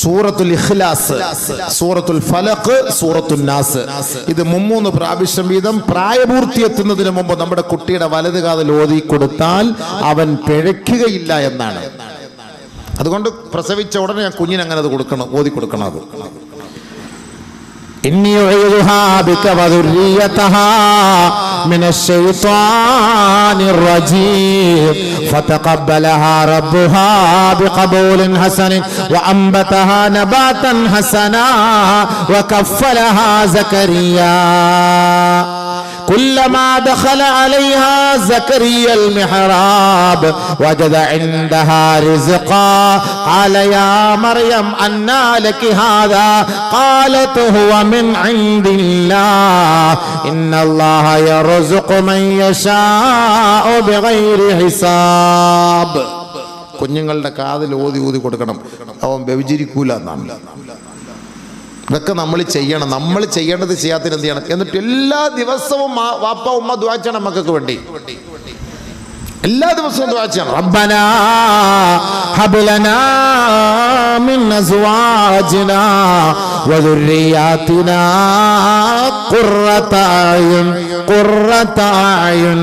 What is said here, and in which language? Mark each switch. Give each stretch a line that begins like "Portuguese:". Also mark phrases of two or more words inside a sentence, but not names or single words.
Malayalam: സൂറത്തുൽ ഇഖ്ലാസ്, സൂറത്തുൽ ഫലഖ്, സൂറത്തുൽ നാസ്, ഇത് 3 പ്രാവശ്യം വീതം പ്രായപൂർത്തി എത്തുന്നതിന് മുമ്പ് നമ്മുടെ കുട്ടിയുടെ വലത് കാതിൽ ഓതി കൊടുത്താൽ അവൻ പിഴയ്ക്കുകയില്ല എന്നാണ്. അതുകൊണ്ട് പ്രസവിച്ച ഉടനെ ഞാൻ കുഞ്ഞിന് അങ്ങനെ അത് കൊടുക്കണം, ഓതി കൊടുക്കണം. അത്
Arabic: إني أعيذها بك وذريتها من الشيطان الرجيم فتقبلها ربها بقبول حسن وأنبتها نباتا حسنا وكفلها زكريا كلما دخل عليها زكريا المحراب وجد عندها رزقا قال يا مريم أنى لك هذا قالت هو من عند الله إن الله يرزق من يشاء بغير حساب.
Malayalam: കുഞ്ഞുങ്ങളുടെ കാതിൽ ഓതി കൊടുക്കണം, അവൻ വ്യഭിചരിക്കൂല എന്നാണ്. ഇതൊക്കെ നമ്മൾ ചെയ്യണം. നമ്മൾ ചെയ്യേണ്ടത് ചെയ്യാത്തതിന് എന്ത് ചെയ്യണം? എന്നിട്ട് എല്ലാ ദിവസവും വാപ്പ ഉമ്മ ദുആ ചെയ്യണം മക്കൾക്ക് വേണ്ടി. എല്ലാ ദിവസവും ദുആ ചെയ്യണം.
Arabic: ربنا هب لنا من أزواجنا وذرياتنا قرة أعين.